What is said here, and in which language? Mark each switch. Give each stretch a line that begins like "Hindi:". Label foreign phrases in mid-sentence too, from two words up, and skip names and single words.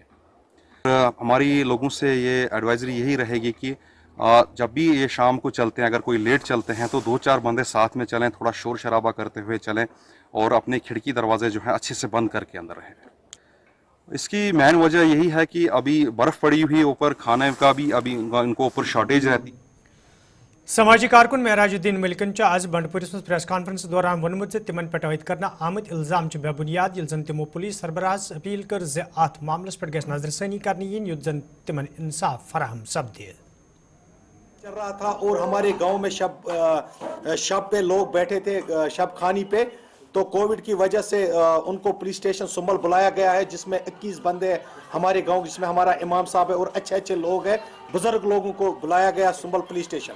Hindi: हमारी लोगों से ये एडवाइजरी यही रहेगी कि जब भी ये शाम को चलते हैं, अगर कोई लेट चलते हैं तो 2-4 बंदे साथ में चलें, थोड़ा शोर शराबा करते हुए चलें और अपने खिड़की दरवाजे जो हैं अच्छे से बंद करके अंदर रहें। इसकी मेन वजह यही है कि अभी बर्फ़ पड़ी हुई, ऊपर खाने का भी अभी इनको ऊपर शॉर्टेज रहती।
Kashmiri: समाजी कारकुन महराजुद्दीन मलिकन आज बंडपुरस में
English: press conference
Kashmiri: दौरान वोनमुत तिमन पे अयद कर आमद इल्जाम बेबुनियाद, यिल जन तिमो पुलिस सरबराहस अपील कर अत मामलस पे गस नजरसानी करनी युद्ध जन तिमन इंसाफ फराहम सपदे।
Hindi: चल रहा था और हमारे गांव में शब पे लोग बैठे थे, शब खानी पे, तो कोविड की वजह से उनको
English: police station
Hindi: सुंबल बुलाया गया है, जिसमें 21 बंदे हमारे गांव, जिसमें हमारा इमाम साहब है और अच्छे अच्छे लोग हैं, बुजुर्ग लोगों को बुलाया गया सुंबल
English: police station.